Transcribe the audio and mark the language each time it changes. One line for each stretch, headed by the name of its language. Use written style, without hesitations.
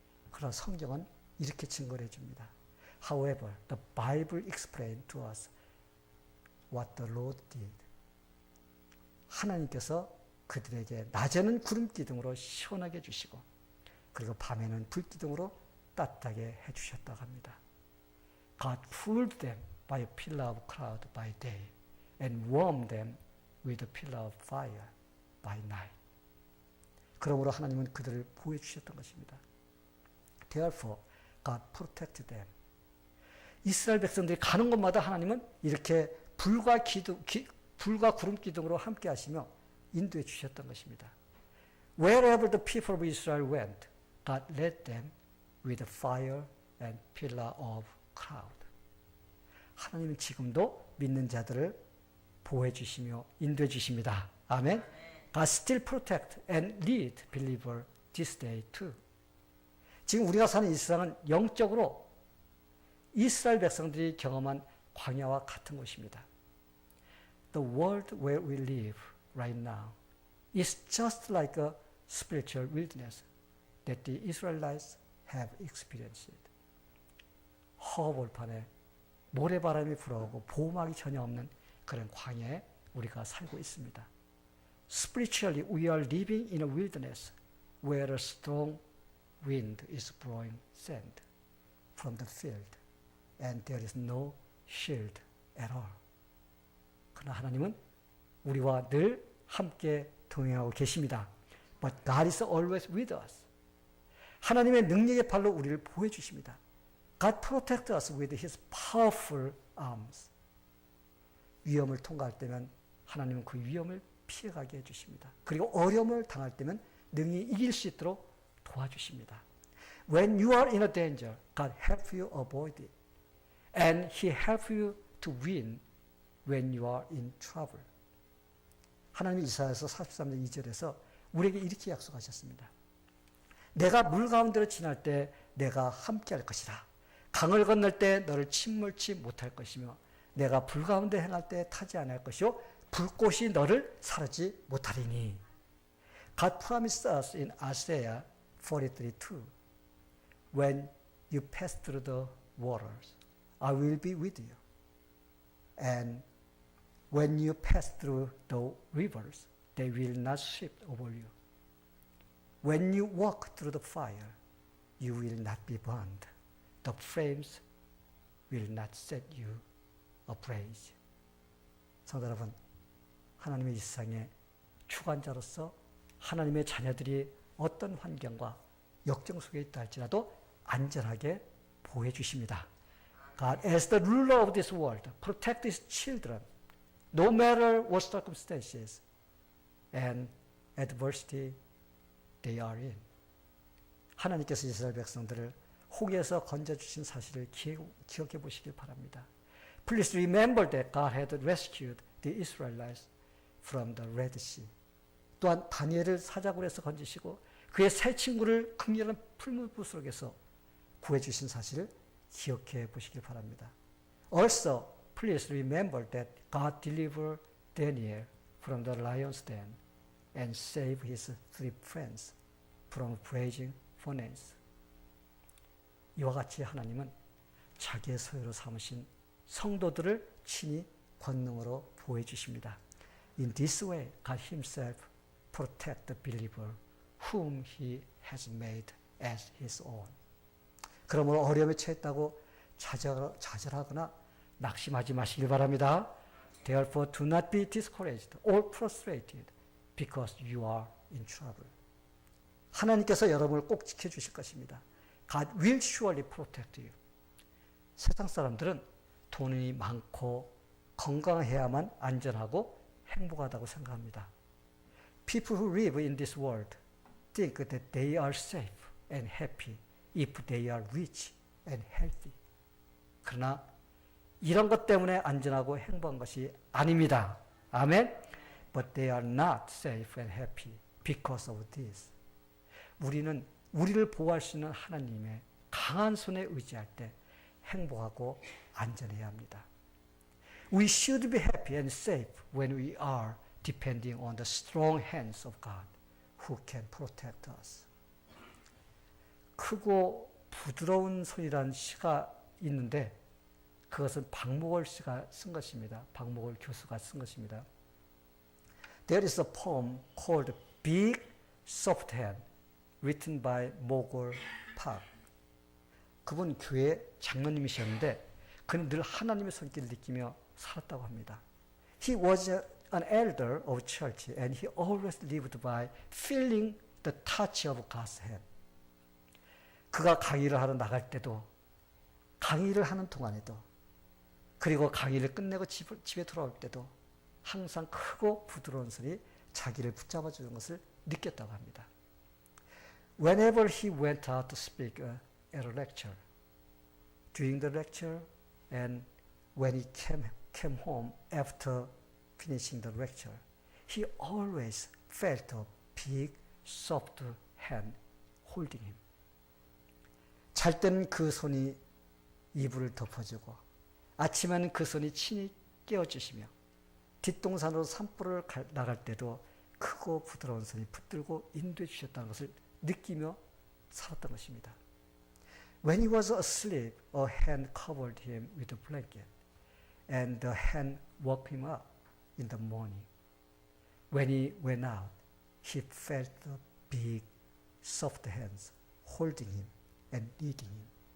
Korean: 그러나 성경은 이렇게 증거를 해줍니다.
English: However, the Bible explained to us what the Lord did.
Korean: 하나님께서 그들에게 낮에는 구름 기둥으로 시원하게 해주시고 그리고 밤에는 불 기둥으로 따뜻하게 해주셨다고 합니다.
English: God cooled them by a pillar of cloud by day and warmed them with a pillar of fire by night.
Korean: 그러므로 하나님은 그들을 보호해 주셨던 것입니다.
English: Therefore, God protected them.
Korean: 이스라엘 백성들이 가는 곳마다 하나님은 이렇게 불과 구름 기둥으로 함께 하시며 인도해 주셨던 것입니다.
English: Wherever the people of Israel went, God led them with a fire and pillar of cloud.
Korean: 하나님은 지금도 믿는 자들을 보호해 주시며 인도해 주십니다. 아멘.
English: God still protect and lead believer this day too.
Korean: 지금 우리가 사는 이 세상은 영적으로 이스라엘 백성들이 경험한 광야와 같은 곳입니다.
English: The world where we live right now is just like a spiritual wilderness that the Israelites have experienced.
Korean: 허벌판에 모래바람이 불어오고 보호막이 전혀 없는 그런 광야에 우리가 살고 있습니다.
English: Spiritually, we are living in a wilderness where a strong wind is blowing sand from the field and there is no shield at all.
Korean: 그러나 하나님은 우리와 늘 함께 동행하고 계십니다.
English: But God is always with us.
Korean: 하나님의 능력의 팔로 우리를 보호해 주십니다.
English: God protects us with His powerful arms.
Korean: 위험을 통과할 때면 하나님은 그 위험을 피해가게 해주십니다. 그리고 어려움을 당할 때면 능히 이길 수 있도록 도와주십니다.
English: When you are in a danger, God helps you avoid it. And He helps you to win when you are in trouble.
Korean: 하나님이 이사야서 43장 2절에서 우리에게 이렇게 약속하셨습니다. 내가 물 가운데로 지날 때 내가 함께 할 것이라. 강을 건널 때 너를 침몰치 못할 것이며 내가 불 가운데 행할 때 타지 않을 것이요 불꽃이 너를 사르지 못하리니.
English: God promised us in Isaiah 43:2. When you pass through the waters, I will be with you. And when you pass through the rivers, they will not sweep over you. When you walk through the fire, you will not be burned. The flames will not set you ablaze.
Korean: 성도 여러분, 하나님의 이 세상에 주관자로서 하나님의 자녀들이 어떤 환경과 역경 속에 있다 할지라도 안전하게 보호해 주십니다.
English: God, as the ruler of this world, protect His children, no matter what circumstances and adversity they are in.
Korean: 하나님께서 이스라엘 백성들을 홍해에서 건져주신 사실을 기억해 보시길 바랍니다.
English: Please remember that God had rescued the Israelites from the Red Sea.
Korean: 또한 다니엘을 사자굴에서 건지시고 그의 세 친구를 극렬한 풀무불 속에서 구해주신 사실을 기억해 보시길 바랍니다.
English: Also, please remember that God delivered Daniel from the lion's den and save his three friends from blazing furnace.
Korean: 이와 같이 하나님은 자기의 소유로 삼으신 성도들을 친히 권능으로 보호해 주십니다.
English: In this way, God himself protects the believer whom he has made as his own.
Korean: 그러므로 어려움에 처했다고 좌절하거나 낙심하지 마시길 바랍니다.
English: Therefore, do not be discouraged or frustrated because you are in trouble.
Korean: 하나님께서 여러분을 꼭 지켜주실 것입니다.
English: God will surely protect you.
Korean: 세상 사람들은 돈이 많고 건강해야만 안전하고 행복하다고 생각합니다.
English: People who live in this world think that they are safe and happy if they are rich and healthy.
Korean: 그러나 이런 것 때문에 안전하고 행복한 것이 아닙니다. 아멘?
English: But they are not safe and happy because of this.
Korean: 우리는 우리를 보호할 수 있는 하나님의 강한 손에 의지할 때 행복하고 안전해야 합니다.
English: We should be happy and safe when we are depending on the strong hands of God who can protect us.
Korean: 크고 부드러운 손이라는 시가 있는데 그것은 박목월 씨가 쓴 것입니다. 박목월 교수가 쓴 것입니다.
English: There is a poem called Big Soft Hand written by Mogul Park.
Korean: 그분 교회 장로님이셨는데 그는 늘 하나님의 손길을 느끼며 살았다고 합니다.
English: He was an elder of church and he always lived by feeling the touch of God's hand.
Korean: 그가 강의를 하러 나갈 때도 강의를 하는 동안에도 그리고 강의를 끝내고 집에 돌아올 때도 항상 크고 부드러운 손이 자기를 붙잡아 주는 것을 느꼈다고 합니다.
English: Whenever he went out to speak at a lecture, during the lecture and when he came home after finishing the lecture, he always felt a big, soft hand holding him.
Korean: 잘 때는 그 손이 이불을 덮어주고 아침에는 그 손이 친히 깨워주시며 뒷동산으로 산보를 나갈 때도 크고 부드러운 손이 붙들고 인도해 주셨다는 것을 느끼며 살았던 것입니다.
English: When he was asleep, a hand covered him with a blanket, and the hand woke him up in the morning. When he went out, he felt the big, soft hands holding him and leading him.